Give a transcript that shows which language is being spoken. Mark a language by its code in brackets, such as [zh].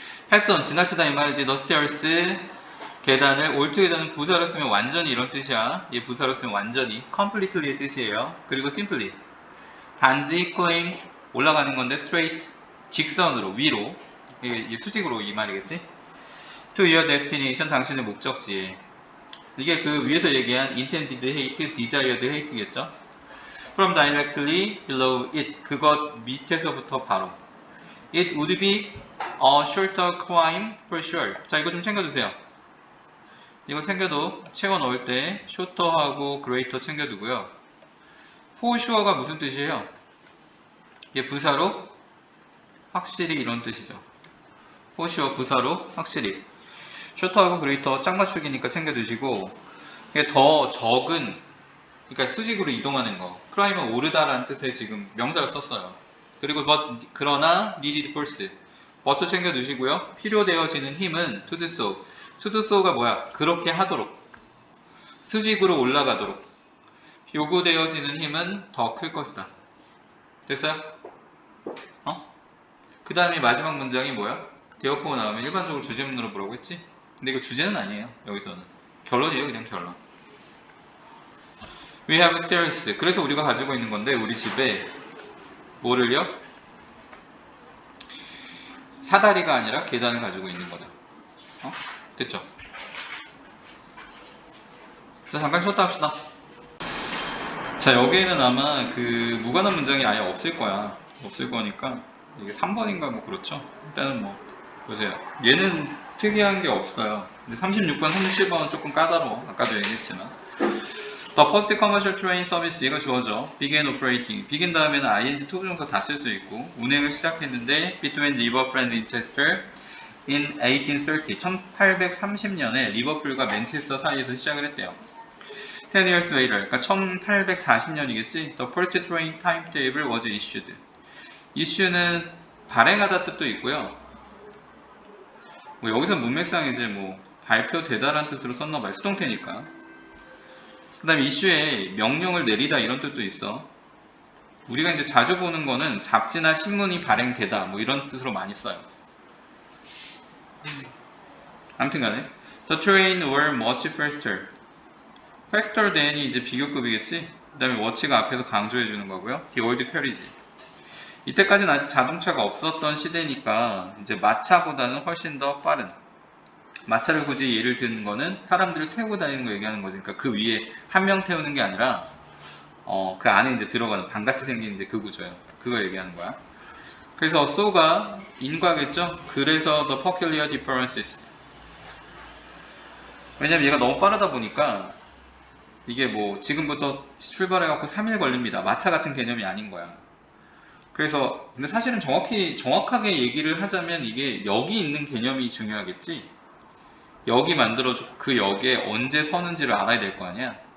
[ko] 패선 지나치다 이 말이지. [en] The stairs [ko] 계단을 altogether는 부사로 쓰면 완전히 이런 뜻이야. 얘 부사로 쓰면 완전히 completely의 뜻이에요. 그리고 simply 단지 climb 올라가는 건데 straight 직선으로 위로 이게 수직으로 이 말이겠지. [en] To your destination [ko] 당신의 목적지에. 이게 그 위에서 얘기한 intended hate, desired hate겠죠. [en] From directly below it [ko] 그것 밑에서부터 바로. [en] It would be a shorter climb for sure. [ko] 자 이거 좀 챙겨두세요. 이거 챙겨도 채워 넣을 때 shorter하고 greater 챙겨두고요. for sure가 무슨 뜻이에요? 이게 부사로 확실히 이런 뜻이죠. for sure 부사로 확실히. shorter하고 greater 짝맞추기니까 챙겨두시고 이게 더 적은 그러니까 수직으로 이동하는 거. climb은 오르다라는 뜻의 지금 명사를 썼어요. [en] 그리고 but, 그러나 needed force. [ko] but도 챙겨두시고요. 필요되어지는 힘은 [en] to do so. [ko] to do so가 뭐야? 그렇게 하도록. 수직으로 올라가도록. 요구되어지는 힘은 더 클 것이다. 됐어요? 그 다음에 마지막 문장이 뭐야? therefore 나오면 일반적으로 주제문으로 뭐라고 했지? 근데 이거 주제는 아니에요. 여기서는. 결론이에요. 그냥 결론. [en] We have stairs. [ko] 그래서 우리가 가지고 있는 건데 우리 집에 뭐를요? 사다리가 아니라 계단을 가지고 있는 거다. 됐죠? 자 잠깐 쉬었다 합시다. 자 여기에는 아마 그 무관한 문장이 아예 없을 거야. 없을 거니까 이게 3번인가 뭐 그렇죠? 일단은 뭐 보세요. 얘는 특이한 게 없어요. 근데 36번, 37번은 조금 까다로워. 아까도 얘기했지만 [en] The first commercial train service [ko] 얘가 주어져. [en] Began operating. [ko] begin 다음에는 ing 투부정사 다 쓸 수 있고 운행을 시작했는데 [en] between Liverpool and Manchester in 1830. [ko] 1830년에 리버풀과 맨체스터 사이에서 시작을 했대요. [en] 10 years later. [ko] 그러니까 1840년이겠지. [en] The first train timetable was issued. [ko] issue는 발행하다 뜻도 있고요. 뭐 여기서 문맥상 이제 뭐 발표되다라는 뜻으로 썼나봐요. 수동태니까. 그 다음에 이슈에 명령을 내리다 이런 뜻도 있어. 우리가 이제 자주 보는 거는 잡지나 신문이 발행되다 뭐 이런 뜻으로 많이 써요. 아무튼 간에 [en] The train were much faster. [ko] faster than이 이제 비교급이겠지. 그 다음에 what가 앞에서 강조해 주는 거고요. [en] The old carriage. [ko] 이때까지는 아직 자동차가 없었던 시대니까 이제 마차보다는 훨씬 더 빠른. 마차를 굳이 예를 드는 거는 사람들을 태우고 다니는 거 얘기하는 거지. 그러니까 그 위에 한 명 태우는 게 아니라 그 안에 이제 들어가는 방같이 생긴 이제 그 구조예요. 그거 얘기하는 거야. 그래서 so가 인과겠죠. 그래서 [en] the peculiar differences. [ko] 왜냐면 얘가 너무 빠르다 보니까 이게 뭐 지금부터 출발해갖고 3일 걸립니다. 마차 같은 개념이 아닌 거야. 그래서 근데 사실은 정확하게 얘기를 하자면 이게 여기 있는 개념이 중요하겠지. 역이 만들어져 그 역에 언제 서는지를 알아야 될 거 아니야.